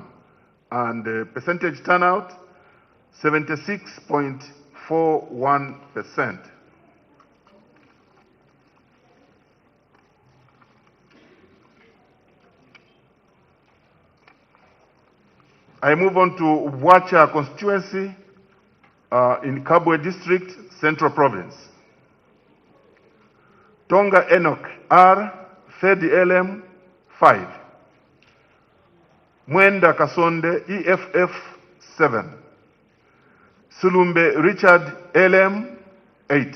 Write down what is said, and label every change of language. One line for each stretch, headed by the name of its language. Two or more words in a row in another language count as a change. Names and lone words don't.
English: And percentage turnout 76.41%. I move on to Wacha constituency in Kabwe district, Central Province. Tonga Enoch R, Fedi LM 5. Mwenda Kasonde EFF 7. Sulumbe Richard LM 8.